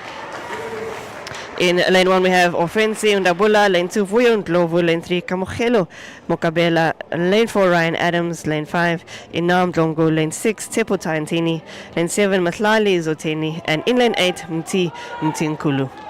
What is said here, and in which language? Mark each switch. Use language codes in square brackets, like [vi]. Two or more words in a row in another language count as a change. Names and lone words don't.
[en] In lane 1 we have Ofensi Ndabula, lane 2 Vuyo Ndlovu, lane 3 Kamogelo Mokabela, lane 4 Ryan Adams, lane 5 Inam Dlongo, lane 6 Tepo Tantini, lane 7 Matlali Zoteni, and in lane 8 Mti Nkulu.